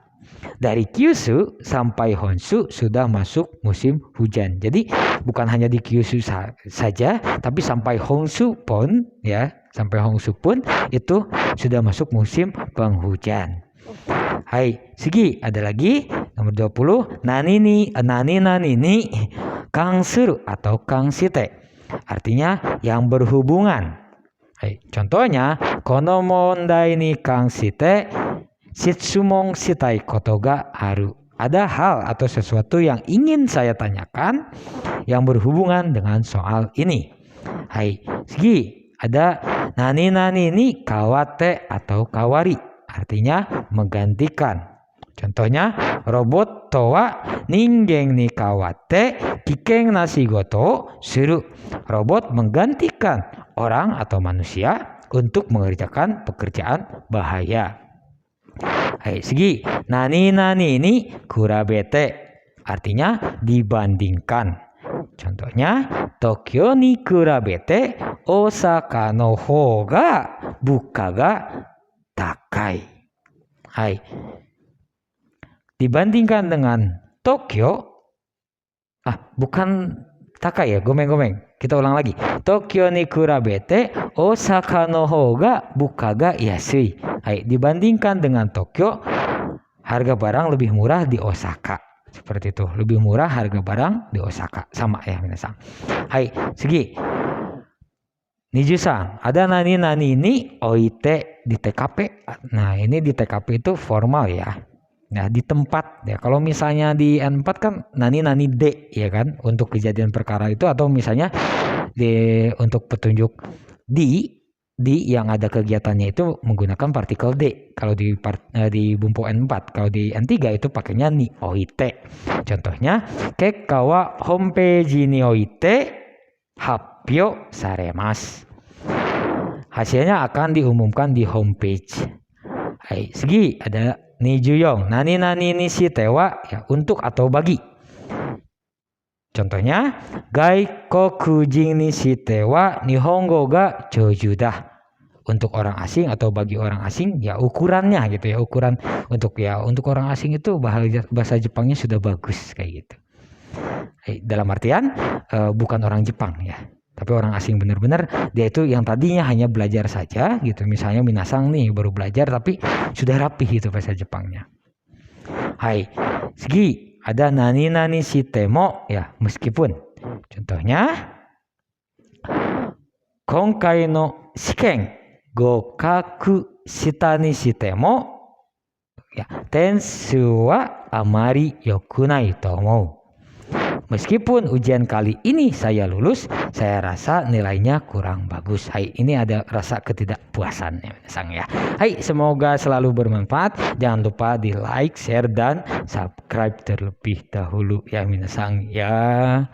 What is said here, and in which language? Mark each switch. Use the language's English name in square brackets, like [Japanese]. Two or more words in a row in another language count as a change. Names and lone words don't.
[Indonesian] Dari Kyushu sampai Honshu sudah masuk musim hujan. Jadi bukan hanya di Kyushu saja, tapi sampai Honshu pun ya, sampai Honshu pun itu sudah masuk musim penghujan. Hai, segi ada lagi nomor 20. [Japanese] 何に関する atau 関して. [Indonesian] Artinya yang berhubungan. [Japanese] Hai, contohnya この問題に関して質問したいことがある. [Indonesian] Ada hal atau sesuatu yang ingin saya tanyakan yang berhubungan dengan soal ini. [Japanese] はい、次 ada 何に代わって atau 代わり. [Indonesian] Artinya menggantikan. Contohnya [Japanese] ロボットとは人間に代わって危険な仕事する. [Indonesian] Robot menggantikan orang atau manusia untuk mengerjakan pekerjaan bahaya. [Japanese] はい、次何に比べて [Indonesian] artinya dibandingkan. [Japanese] Contohnya 東京に比べて大阪の方が物価が高い. はい, [Indonesian] dibandingkan dengan Tokyo bukan takai ya, gomeng. Kita ulang lagi. [Japanese] 東京に比べて大阪の方が物価が安い. [Indonesian] Hai, dibandingkan dengan Tokyo, harga barang lebih murah di Osaka. Seperti itu, lebih murah harga barang di Osaka. Sama ya minasang. [Japanese] はい、次. 二十三, ada 何において [Indonesian] di TKP. Nah, ini di TKP itu formal ya. Nah, di tempat ya. Kalau misalnya di N4 kan nani D ya kan untuk kejadian perkara itu, atau misalnya untuk petunjuk di yang ada kegiatannya itu menggunakan partikel D. Kalau di bumpu N4, kalau di N3 itu pakainya [Japanese] において. Contohnya 結果はホームページにおいて発表されます. [Indonesian] Hasilnya akan diumumkan di homepage. [Japanese] はい、次 ada 二十四何にしては ya [Indonesian] untuk atau bagi. [Japanese] Contohnya 外国人にしては日本語が上手だ. [Indonesian] Untuk orang asing atau bagi orang asing ya ukurannya gitu ya, ukuran untuk orang asing itu bahasa Jepangnya sudah bagus kayak gitu. Hai, dalam artian bukan orang Jepang ya, tapi orang asing benar-benar dia itu yang tadinya hanya belajar saja gitu. Misalnya minasang nih baru belajar tapi sudah rapih itu bahasa Jepangnya. [Japanese] はい、次 ada 何しても [Indonesian] ya meskipun. [Japanese] Contohnya 今回の試験合格したにしてもや点数はあまりよくないと思う. [Indonesian] Meskipun ujian kali ini saya lulus, saya rasa nilainya kurang bagus. Hai, ini ada rasa ketidakpuasan ya minasang ya. Hai, semoga selalu bermanfaat. Jangan lupa di like, share, dan subscribe terlebih dahulu ya minasang ya.